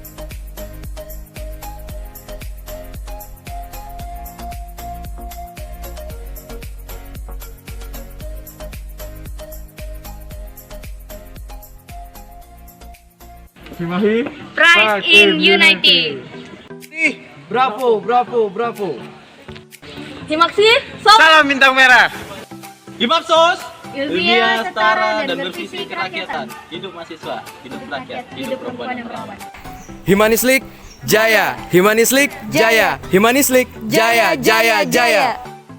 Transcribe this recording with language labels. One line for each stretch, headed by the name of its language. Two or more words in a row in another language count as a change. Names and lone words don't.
Indonesian: Himahi
English: Pride in Unity.
Indonesian: Bravo, bravo, bravo. Himaksi, Sob. Salam bintang merah. Himapsos, Ilmiah, setara, dan bervisi kerakyatan. Hidup mahasiswa, hidup rakyat, hidup perempuan yang berawan. Himanislik Jaya, Himanislik Jaya, Himanislik Jaya, Jaya, Jaya.